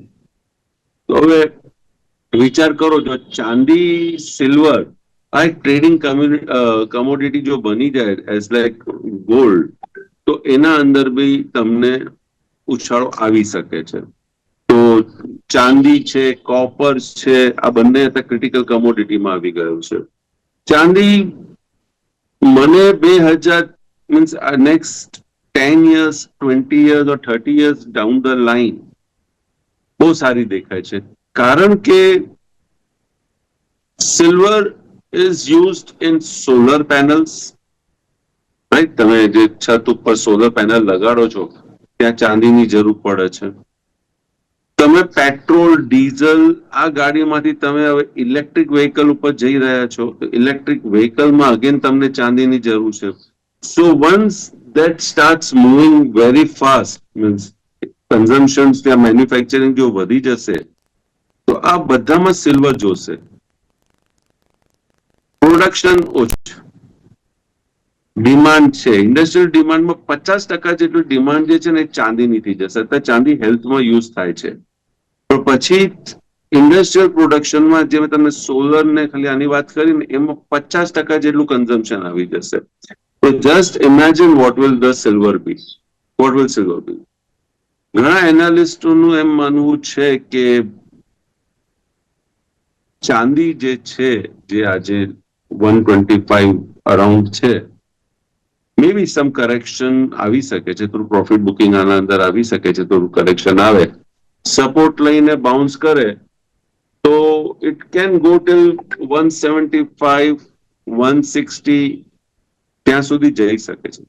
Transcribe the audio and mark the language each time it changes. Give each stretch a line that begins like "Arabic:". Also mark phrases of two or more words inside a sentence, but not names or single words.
Gujarati: તો હવે વિચાર કરો, જો ચાંદી સિલ્વર આ એક
English: trading commodity
Gujarati: જો બની જાય
English: as like
Gujarati: ગોલ્ડ, તો એના અંદર બી તમને ઉછાળો આવી શકે છે. તો ચાંદી છે, કોપર છે, આ બંને
English: critical commodityમાં
Gujarati: આવી ગયું છે. ચાંદી મને 2000
English: means next 10 years, 20 years or 30 years down the line
Gujarati: બહુ સારી દેખાય છે. કારણ કે
English: silver is used in solar panels, right?
Gujarati: તમે જે છત ઉપર
English: solar panel
Gujarati: લગાડો છો ત્યાં ચાંદીની જરૂર પડે છે. તમે પેટ્રોલ, ડીઝલ, આ ગાડીમાંથી તમે હવે
English: electric vehicle
Gujarati: ઉપર જઈ રહ્યા છો, તો
English: electric vehicleમાં
Gujarati: અગેન તમને ચાંદીની જરૂર છે.
English: so once that starts moving very fast, means consumption
Gujarati: ત્યાં મેન્યુફેક્ચરિંગ જો વધી જશે તો આ બધામાં સિલ્વર જોશે. પ્રોડક્શન ઓછું, ડિમાન્ડ છે,
English: industrial demandમાં
Gujarati: 50% જેટલું ડિમાન્ડ જે છે ને એ ચાંદીની થઈ જશે. અત્યારે ચાંદી હેલ્થમાં યુઝ થાય છે, પણ પછી
English: industrial productionમાં
Gujarati: જે મેં તમને સોલર ને ખાલી આની વાત કરી ને એમાં 50% જેટલું કન્ઝમ્પશન આવી જશે.
English: So just imagine what will the silver be? What will silver be?
Gujarati: ઘણા એનાલિસ્ટોનું એમ માનવું છે કે ચાંદી જે છે, જે આજે 125 અરાઉન્ડ છે,
English: may be some correction
Gujarati: આવી શકે છે, થોડું
English: profit booking
Gujarati: આના અંદર આવી શકે છે, થોડું કરેક્શન આવે, સપોર્ટ લઈને બાઉન્સ કરે તો
English: it can go till 175, 160
Gujarati: ત્યાં સુધી જઈ શકે છે.